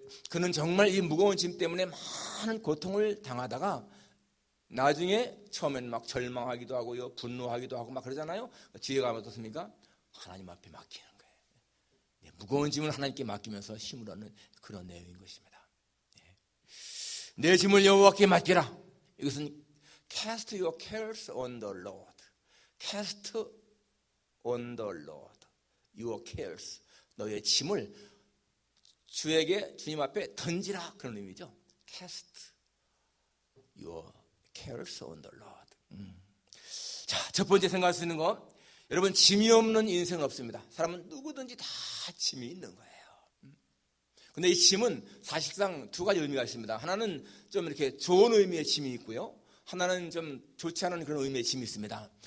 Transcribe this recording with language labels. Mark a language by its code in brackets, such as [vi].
[ko] 그는 정말 이 무거운 짐 때문에 많은 고통을 당하다가 나중에 처음에는 막 절망하기도 하고요, 분노하기도 하고 막 그러잖아요. 뒤에 가면 어떻습니까? 하나님 앞에 맡기는 거예요. 무거운 짐을 하나님께 맡기면서 힘을 얻는 그런 내용인 것입니다. 내 짐을 여호와께 맡기라. 이것은 [en] cast your cares on the Lord. cast on the Lord your cares. [ko] 너의 짐을 주님 앞에 던지라, 그런 의미죠. [en] cast your cares on the Lord. [ko] 자, 첫 번째 생각할 수 있는 거, 여러분, 짐이 없는 인생은 없습니다. 사람은 누구든지 다 짐이 있는 거예요. 근데 이 짐은 사실상 두 가지 의미가 있습니다. 하나는 좀 이렇게 좋은 의미의 짐이 있고요, 하나는 좀 좋지 않은 그런 의미의 짐이 있습니다.